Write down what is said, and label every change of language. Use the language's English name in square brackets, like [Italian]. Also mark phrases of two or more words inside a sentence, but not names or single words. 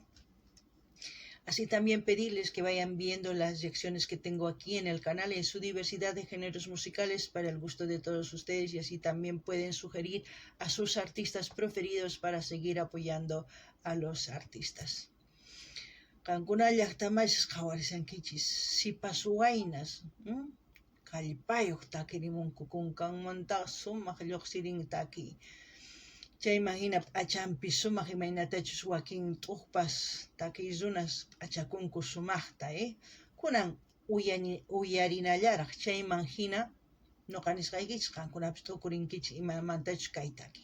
[Spanish] Así también pedirles que vayan viendo las reacciones que tengo aquí en el canal en su diversidad de géneros musicales para el gusto de todos ustedes y así también pueden sugerir a sus artistas preferidos para seguir apoyando a los artistas. [Quechua] Qankuna llaqtamaychis qhawarisankichis sipasuwaynas, kallpayuq takirimunku kunkanmantaqa sumaq lluqsirin takiy. Chayman hina p'achanpi sumaq imaynatachus wakin t'uqpas takiy runas p'achakunku sumaqta, kunan uyarinallaraq chayman hina noqa nisqaykichis qankunapis tukurinkichis imamantachus kay takiy.